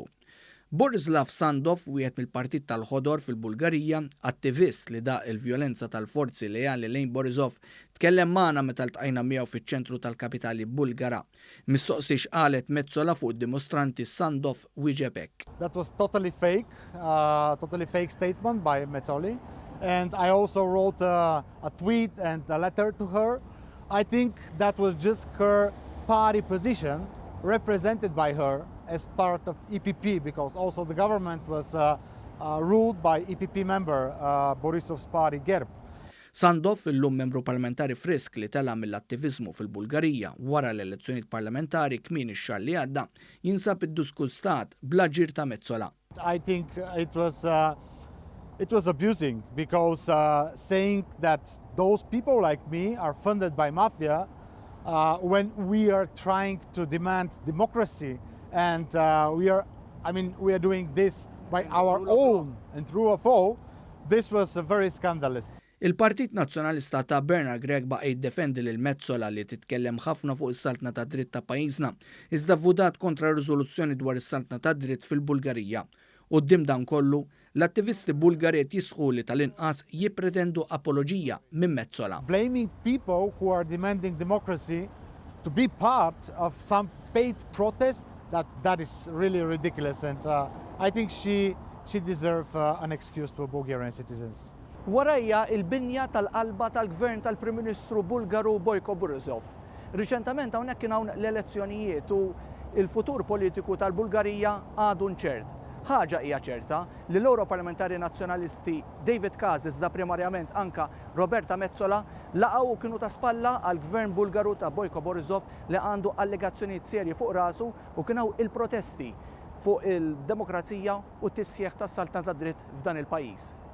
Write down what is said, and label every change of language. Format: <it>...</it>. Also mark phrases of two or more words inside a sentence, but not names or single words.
<mt>Borislav Sandov, wieħed mill-Partit tal-Ħodor fil-Bulgarija, attivist li da il-vjolenza tal-forzi lejali lejn Borissov, tkellem magħna meta ltqajna miegħu fiċ-ċentru tal-kapitali Bulgara. Mistoqsi x'qalet Metsola fuq id-dimostranti Sandov wieġeb hekk.</mt> <en>That was totally fake statement by Metsola, and I also wrote a tweet and a letter to her. I think that was just her party position represented by her as part of EPP, because also the government was ruled by EPP member Borissov's party Gideb.</en> <mt>Sandov, illum membru parlamentari frisk li tela mill-attivizmu fil-Bulgarija wara l-elezzjonijiet parlamentari kmieni x-xahar li għadda, jinsab id-diskustat bl-aġir ta' Metsola.</mt> <en>I think it was abusing because saying that those people like me are funded by mafia when we are trying to demand democracy. And we are doing this by our own and through a foe. This was very scandalous.</en> <mt>Il-Partit Nazzjonalista ta' Bernard Gregg baqa' jiddefendi lil Metsola li titkellem ħafna fuq is-saltna tad-dritt ta' pajjiżna, iżda vvutat kontra riżoluzzjoni dwar is-saltna tad-dritt fil-Bulgarija. Quddiem dan kollu, l-attivisti Bulgari qed jisħu li tal-inqas jippretendu apoloġija minn Metsola.</mt> <en>Blaming people who are demanding democracy to be part of some paid protest, that is really ridiculous, and I think she deserves an excuse to Bulgarian citizens.</en> <mt>Warajja il-binja tal-qalba tal-gvern tal-Prim Ministru Bulgaru Boyko Borissov. Riċentament hawnhekk kien hawn l-elezzjonijiet u il-futur politiku tal-Bulgarija għadu nċert. Ħaġa hija ċerta li l-Ewro Parlamentari Nazzjonalisti David Kazis da primarjament anka Roberta Metsola laqgħu kienu ta' spalla għal gvern Bulgaru ta' Boyko Borissov li għandu allegazzjonijiet serji fuq rasu u kienu il-protesti fuq il-demokrazija u t-tisħiħ tas-saltna tad-dritt f'dan il-pajjiż.</mt>